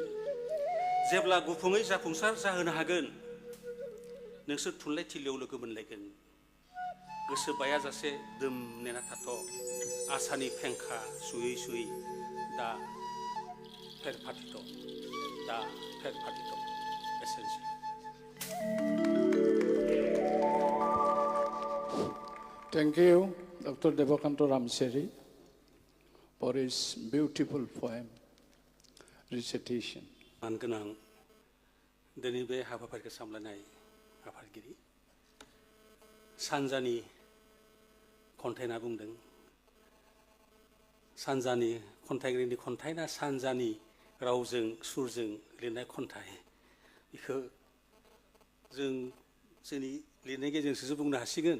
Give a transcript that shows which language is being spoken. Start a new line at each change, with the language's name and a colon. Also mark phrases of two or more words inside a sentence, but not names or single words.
Bodo: जेब्ला गुफुङै जाफुंसार जाहोनो हागोन, नोंसोर थुनलाइ थिलियाव लोगो मोनलायगोन। गोसो बायाजासे दोम नेना थाथ', आसानि फेंखा सुयै सुयै दा फेर फाथिथ', दा फेर फाथिथ'। एसेनोसै।
English: Thank you, Dr. Devakanto Ramseri, for his beautiful poem recitation.
Bodo: मानगोनां दिनै बे हाबाफारिखौ सामलायनाय आफादगिरि, सानजानि खन्थाइ होनना बुंदों। सानजानि खन्थाइगिरिनि खन्थाइ ना सानजानि रावजों सुरजों लिरनाय खन्थाइ, बेखौ जों जोंनि लिरनायनि गेजेरजोंसो बुंनो हासिगोन।